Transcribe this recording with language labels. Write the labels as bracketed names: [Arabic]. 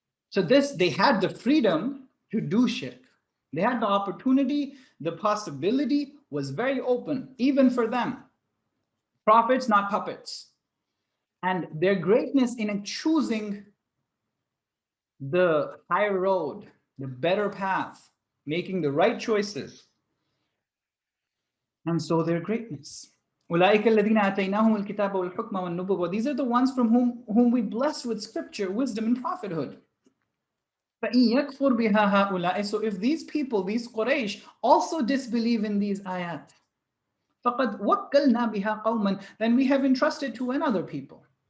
[English] So they had the freedom to do shirk. They had the opportunity, the possibility was very open, even for them. Prophets, not puppets. And their greatness in choosing the higher road, the better path, making the right choices. And so their greatness. [Arabic] أولئك الذين آتيناهم الكتاب والحكم والنبوة. [English] These are the ones from whom we blessed with scripture, wisdom, and prophethood. [Arabic] فَإِن يَكْفُرْ بِهَا هَؤُلَاءِ. [English] So if these people, these Quraysh, also disbelieve in these ayat, [Arabic] فَقَدْ وَكَّلْنَا بِهَا قَوْمًا, [English] then we have entrusted to another people.